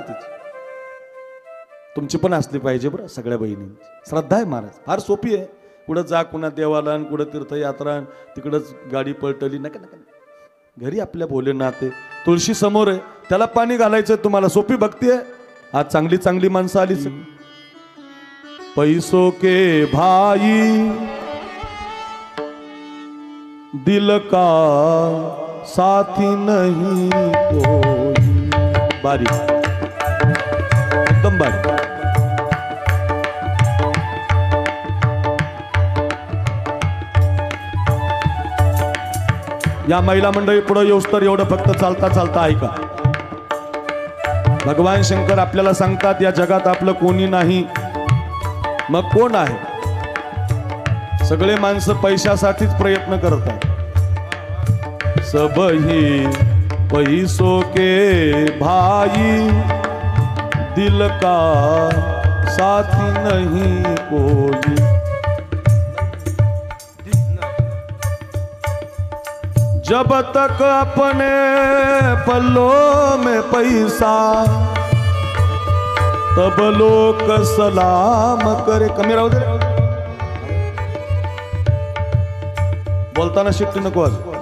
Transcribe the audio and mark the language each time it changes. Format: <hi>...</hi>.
<mr>तिची तुमची पण असली पाहिजे बरं. सगळ्या बहिणींची श्रद्धा आहे महाराज. फार सोपी आहे. कुठं जा, कुणा देवाला, कुठं तीर्थयात्रा, तिकडंच गाडी पलटली. नका नका, घरी आपल्या भोलेनाथ आहे, तुळशी समोर आहे, त्याला पाणी घालायचं. तुम्हाला सोपी भक्ती आहे. आज चांगली चांगली माणसं आलीच.</mr> <hi>पैसों के भाई दिल का साथी नहीं कोई.</hi> <mr>बारीक, एकदम बारीक. या महिला मंडळी पुढे येऊस तर एवढं फक्त चालता चालता ऐका. भगवान शंकर आपल्याला सांगतात या जगात आपलं कोणी नाही, मग कोण आहे? सगळे माणसं पैशासाठीच प्रयत्न करतात.</mr> <hi>सब ही पैसों के भाई दिल का साथी नहीं कोई. जब तक अपने पल्लों में पैसा तब लोक सलाम करे.</hi> <mr>कमी राहू दे, बोलताना शिट्टी नको आज.</mr>